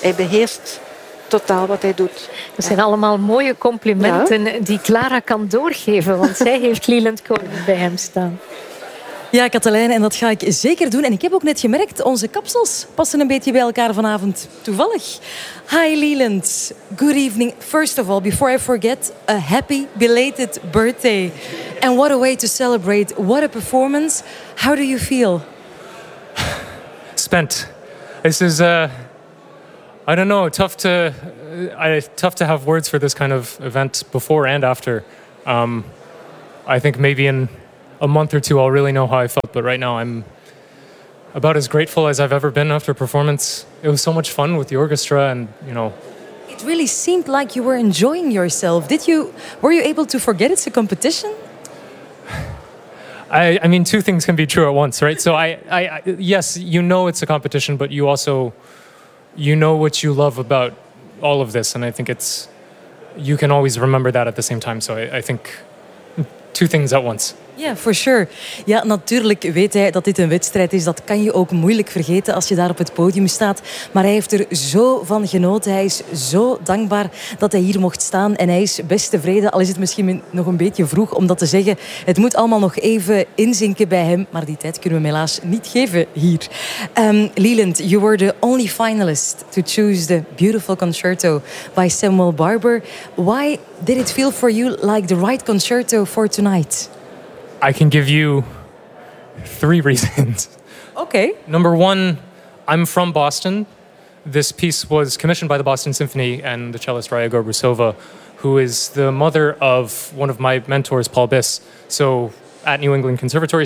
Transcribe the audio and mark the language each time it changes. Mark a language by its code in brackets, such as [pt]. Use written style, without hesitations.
[nl] Hij beheerst totaal wat hij doet. Dat zijn allemaal mooie complimenten die Clara kan doorgeven, want zij heeft Leland Cohen bij hem staan. Ja, Katelijne, en dat ga ik zeker doen. En ik heb ook net gemerkt, onze kapsels passen een beetje bij elkaar vanavond. Toevallig. [en] Hi Leland, good evening. First of all, before I forget, a happy belated birthday. And what a way to celebrate. What a performance. How do you feel? Spent. This is... I don't know, tough to have words for this kind of event before and after. I think maybe in a month or two I'll really know how I felt, but right now I'm about as grateful as I've ever been after a performance. It was so much fun with the orchestra and, you know. It really seemed like you were enjoying yourself. Were you able to forget it's a competition? I mean, two things can be true at once, right? So yes, you know it's a competition, but you also... You know what you love about all of this, and I think it's, you can always remember that at the same time. So I think two things at once. Yeah, for sure. [nl] Ja, natuurlijk weet hij dat dit een wedstrijd is. Dat kan je ook moeilijk vergeten als je daar op het podium staat. Maar hij heeft er zo van genoten. Hij is zo dankbaar dat hij hier mocht staan. En hij is best tevreden, al is het misschien nog een beetje vroeg om dat te zeggen. Het moet allemaal nog even inzinken bij hem. Maar die tijd kunnen we hem helaas niet geven hier. [en] Leland, you were the only finalist to choose the beautiful concerto by Samuel Barber. Why did it feel for you like the right concerto for tonight? I can give you three reasons. Okay. Number one, I'm from Boston. This piece was commissioned by the Boston Symphony and the cellist Raya Gorbusova, who is the mother of one of my mentors, Paul Biss, so at New England Conservatory.